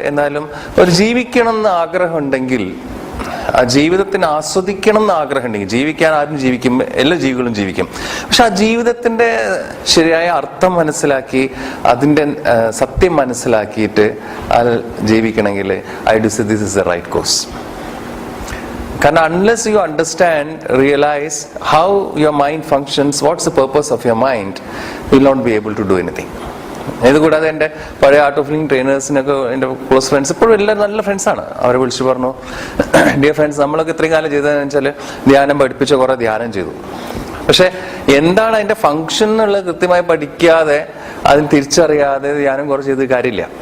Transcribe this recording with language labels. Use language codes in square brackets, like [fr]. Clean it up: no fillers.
[ml] എന്നാലും ഒരു ജീവിക്കണം എന്ന് ആഗ്രഹം ഉണ്ടെങ്കിൽ, ആ ജീവിതത്തിന് ആസ്വദിക്കണം എന്ന് ആഗ്രഹം ഉണ്ടെങ്കിൽ, ജീവിക്കാൻ ആരും ജീവിക്കും, എല്ലാ ജീവികളും ജീവിക്കും. പക്ഷെ ആ ജീവിതത്തിന്റെ ശരിയായ അർത്ഥം മനസ്സിലാക്കി, അതിന്റെ സത്യം മനസ്സിലാക്കിയിട്ട് അത് ജീവിക്കണമെങ്കിൽ [en] I do say this is a right course. [ml] കാരണം [en] unless you understand, realize how your mind functions, what's the purpose of your mind, you will not be able to do anything. [ml] ഇത് കൂടാതെ എൻ്റെ പഴയ ആർട്ട് ഓഫ് ലിവിംഗ് ട്രെയിനേഴ്സിനൊക്കെ എൻ്റെ close friends ഇപ്പോഴും എല്ലാവരും നല്ല ഫ്രണ്ട്സാണ്. അവരെ വിളിച്ചു പറഞ്ഞു, [en] dear friends, [ml] നമ്മളൊക്കെ ഇത്രയും കാലം ചെയ്തതെന്ന് വെച്ചാൽ ധ്യാനം പഠിപ്പിച്ച കുറെ ധ്യാനം ചെയ്തു. പക്ഷെ എന്താണ് അതിന്റെ ഫംഗ്ഷൻ എന്നുള്ളത് കൃത്യമായി പഠിക്കാതെ, അതിന് തിരിച്ചറിയാതെ ധ്യാനം കുറച്ച് ചെയ്ത് കാര്യമില്ല.